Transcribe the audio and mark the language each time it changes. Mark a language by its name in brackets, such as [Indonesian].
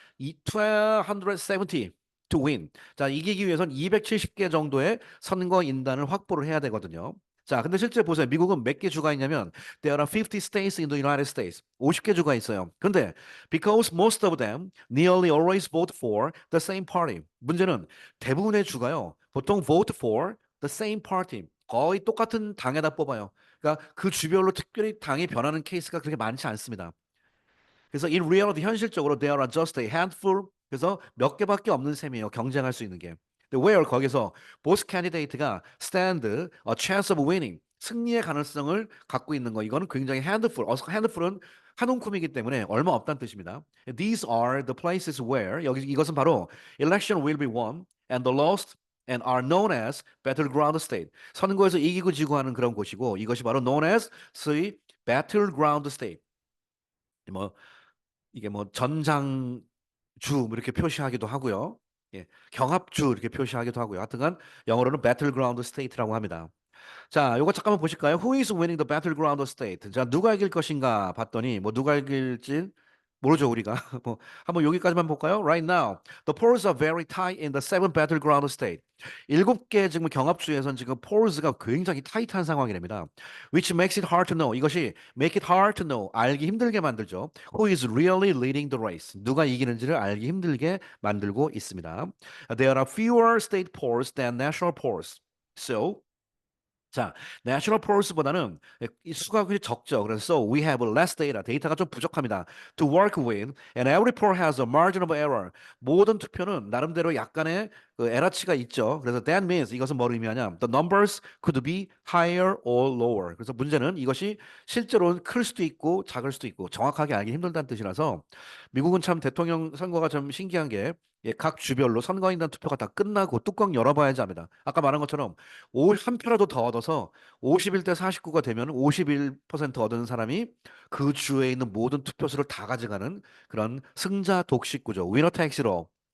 [English] 270 to win. [Korean] 자, 이기기 위해선 270개 정도의 선거인단을 확보를 해야 되거든요. 자, 근데 실제 보세요. 미국은 몇 개 주가 있냐면 [English] there are 50 states in the United States. [Korean] 50개 주가 있어요. 근데 [English] because most of them nearly always vote for the same party. [Korean] 문제는 대부분의 주가요. 보통 [English] vote for the same party. [Korean] 거의 똑같은 당에다 뽑아요. 그러니까 그 주별로 특별히 당이 변하는 케이스가 그렇게 많지 않습니다. 그래서 [English] in reality [Korean] 현실적으로 [English] there are just a handful. [Korean] 그래서 몇 개밖에 없는 셈이에요. 경쟁할 수 있는 게. 근데 [English] where [Korean] 거기서 [English] both candidate가 stand a chance of winning. [Korean] 승리의 가능성을 갖고 있는 거. 이거는 굉장히 handful. handful은 한 움큼이기 때문에 얼마 없다는 뜻입니다. [English] These are the places where [Korean] 여기 이것은 바로 [English] election will be won and the lost and are known as battleground state. [Korean] 선거에서 이기고 지고 하는 그런 곳이고 이것이 바로 [English] known as [Korean] 소위 battleground state. 뭐 이게 뭐 전장주 뭐 이렇게 표시하기도 하고요. 예, 경합주 이렇게 표시하기도 하고요. 하여튼간 영어로는 battleground state라고 합니다. 자, 요거 잠깐만 보실까요? [English] Who is winning the battleground state? [Korean] 자, 누가 이길 것인가 봤더니 뭐 누가 이길지 모르죠, 우리가. 뭐 한번 여기까지만 볼까요? [English] Right now, the polls are very tight in the seven battleground state. [Korean] 일곱 개 지금 경합주에선 지금 polls가 굉장히 타이트한 상황이 됩니다. [English] Which makes it hard to know. [Korean] 이것이 [English] make it hard to know. [Korean] 알기 힘들게 만들죠. [English] Who is really leading the race? [Korean] 누가 이기는지를 알기 힘들게 만들고 있습니다. [English] There are fewer state polls than national polls. [Korean] So 자, national pols보다는 이 수가 굉장히 적죠. 그래서 [English] we have less data. [Korean] 데이터가 좀 부족합니다. [English] To work with, and every poll has a margin of error. [Korean] 모든 투표는 나름대로 약간의 그 에러치가 있죠. 그래서 [English] that means [Korean] 이것은 뭘 의미하냐? [English] The numbers could be higher or lower. [Korean] 그래서 문제는 이것이 실제로는 클 수도 있고 작을 수도 있고 정확하게 알기 힘들다는 뜻이라서 미국은 참 대통령 선거가 좀 신기한 게 예, 각 주별로 선거인단 투표가 다 끝나고 뚜껑 열어봐야지 합니다. 아까 말한 것처럼 한 표라도 더 얻어서 51대 49가 되면 51% 얻은 사람이 그 주에 있는 모든 투표수를 다 가져가는 그런 승자 독식 구조. 위너 택스 롤.